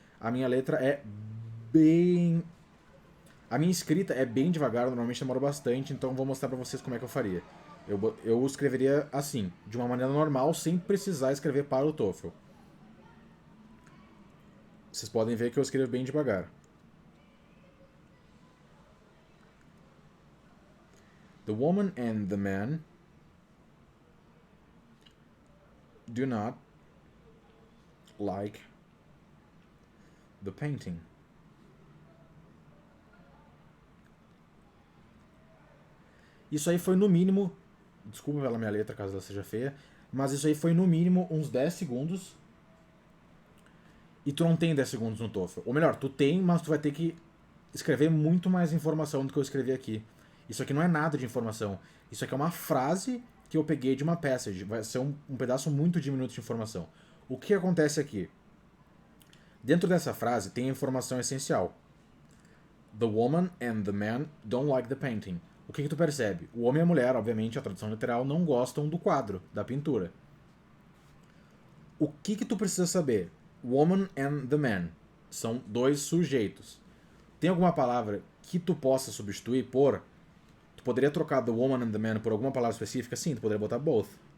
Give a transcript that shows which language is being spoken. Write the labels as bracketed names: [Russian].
[Portuguese] A minha letra é bem... A minha escrita é bem devagar, normalmente demora bastante, então vou mostrar pra vocês como é que eu faria. Eu escreveria assim, de uma maneira normal, sem precisar escrever para o TOEFL. Vocês podem ver que eu escrevo bem devagar. [English] The woman and the man do not like the painting. [Portuguese] Isso aí foi no mínimo, desculpa pela minha letra caso ela seja feia, mas isso aí foi no mínimo uns 10 segundos. E tu não tem 10 segundos no TOEFL. Ou melhor, tu tem, mas tu vai ter que escrever muito mais informação do que eu escrevi aqui. Isso aqui não é nada de informação. Isso aqui é uma frase que eu peguei de uma passage. Vai ser um pedaço muito diminuto de informação. O que acontece aqui? Dentro dessa frase tem a informação essencial. [English] The woman and the man don't like the painting. [Portuguese] O que tu percebe? O homem e a mulher, obviamente, a tradução literal, não gostam do quadro, da pintura. O que tu precisa saber? [English] Woman and the man. [Portuguese] São dois sujeitos. Tem alguma palavra que tu possa substituir por... Tu poderia trocar [English] the woman and the man [Portuguese] por alguma palavra específica? Sim, tu poderia botar both.